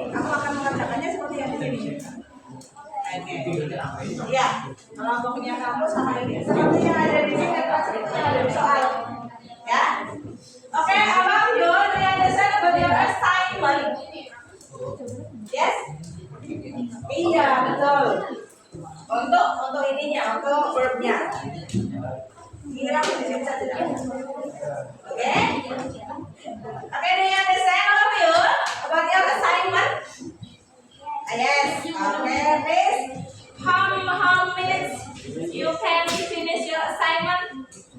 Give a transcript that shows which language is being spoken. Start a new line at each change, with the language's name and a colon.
Indonesian: Kamu akan mengerjakannya seperti yang di sini. Oke. Ya, kelompoknya kamu sama ini. Seperti yang ada di sini, seperti yang ada di soal. Ya.
English: Oke,
Indonesian: abang yo,
English: do you understand about your assignment? Yes?
Indonesian: Iya, betul. Untuk ininya, untuk verbnya. Kira aku di sini saja. Oke?
English: Oke, do you understand all of you about your assignment? Yes. Okay, please. How minutes you can finish your assignment?